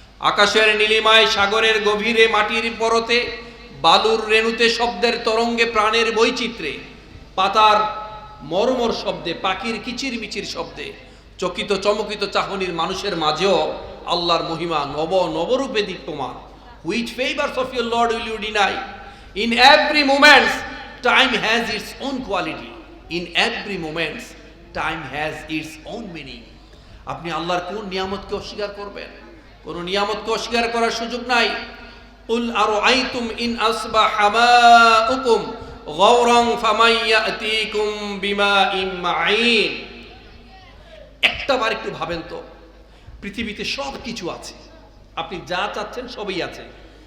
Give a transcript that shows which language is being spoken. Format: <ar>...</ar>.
<bn>আকাশের নীলিমায়, সাগরের গভীরে, মাটির পরতে, বালুর রেণুতে, শব্দের তরঙ্গে, প্রাণের বৈচিত্র্যে, পাতার মরমর শব্দে, পাখির কিচিরমিচির শব্দে, চকিত চমকিত চাহনির মানুষের মাঝেও আল্লাহর মহিমা নবরূপে দীপ্যমান।</bn> <en>Which favors of your Lord will you deny? In every moment, time has its own quality. In every moment, time has its own meaning.</en> <bn>আপনি আল্লাহর কোন নিয়ামতকে অস্বীকার করবেন? কোন নিয়ামতকে অস্বীকার করার সুযোগ নাই।</bn> <ar>قُلْ أَرَأَيْتُمْ إِنْ أَصْبَحَ مَاؤُكُمْ غَوْرًا فَمَنْ يَأْتِيكُمْ بِمَاءٍ مَعِينٍ।</ar> <bn>একটাবার একটু ভাবেন তো, পৃথিবীতে সব কিছু আছে, আপনি যা চাচ্ছেন সবই আছে।</bn>